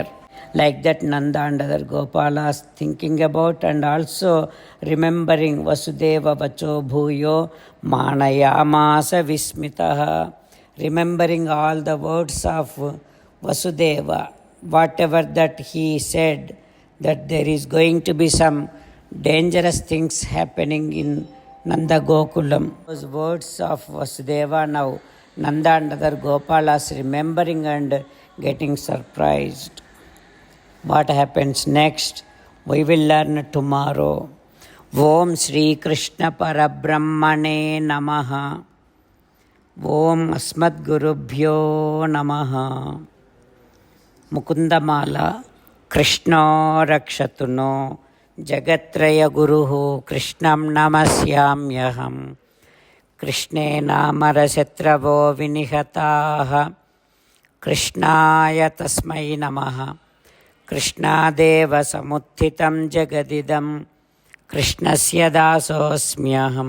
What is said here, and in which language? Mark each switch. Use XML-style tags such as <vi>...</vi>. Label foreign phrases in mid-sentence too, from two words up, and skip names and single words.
<en>Like that Nanda and other Gopalas thinking about and also remembering</en> <sa>वसुदेव वचो भूयो मानयामास विस्मिताः,</sa> <en>remembering all the words of Vasudeva, whatever that he said, that there is going to be some dangerous things happening in Nanda Gokulam. Those words of Vasudeva, now Nanda and other Gopalas remembering and getting surprised. What happens next? We will learn tomorrow.</en> <sa>ॐ श्री कृष्ण परब्रह्मणे नमः. ॐ अस्मद् गुरुभ्यो नमः. मुकुन्दमाला कृष्ण रक्षतुनो జగత్రయ గురుః కృష్ణం నమస్యామ్యహం. కృష్ణే నామరశత్రవో వినిహతాః కృష్ణాయ తస్మై నమః. కృష్ణాదేవ సముత్థితం జగదిదం కృష్ణస్య దాసోऽస్మ్యహం.</sa>